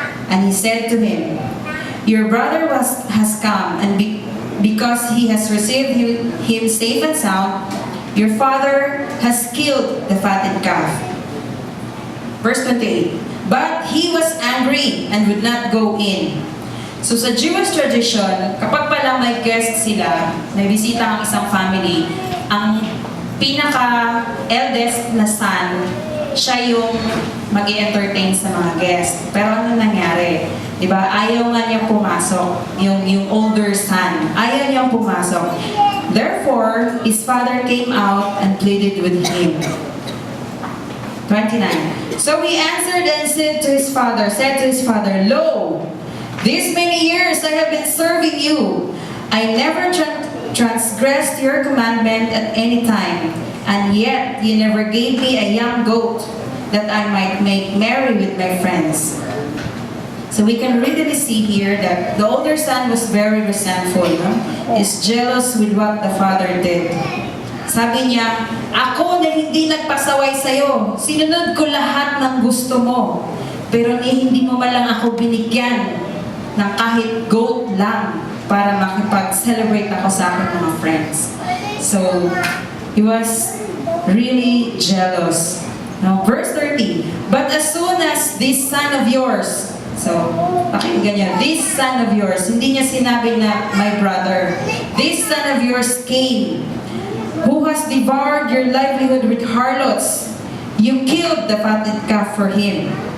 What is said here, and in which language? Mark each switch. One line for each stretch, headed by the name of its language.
English: And he said to him, your brother has come, and because he has received him safe and sound, your father has killed the fatted calf. Verse 28, but he was angry and would not go in.
Filipino: So sa Jewish tradition, kapag pala may guest sila, may bisita ang isang family, ang pinaka-eldest na son, siya yung mag-i-entertain sa mga guest. Pero ano nangyari? Diba? Ayaw nga niyang pumasok, yung
English: older son.
Filipino: Ayaw niyang pumasok.
English: Therefore, his father came out and pleaded with him. 29. So he answered and said to his father, Lo, these many years I have been serving you. I never transgressed your commandment at any time, and yet you never gave me a young goat that I might make merry with my friends. So we can readily see here that the older son was very resentful, no? Is jealous with what the father did.
Filipino: Sabi niya, ako na hindi nagpasaway sa'yo, sinunod ko lahat ng gusto mo, pero hindi mo malang ako binigyan ng kahit goat lang para makipag-celebrate ako sa aking mga friends.
English: So, he was really jealous. Now, verse 30, but as soon as this son of yours,
Filipino: so, pakinggan niyo,
English: this son of yours,
Filipino: hindi niya sinabi na
English: my brother, this son of yours came, who has devoured your livelihood with harlots, you killed the fatted calf for him.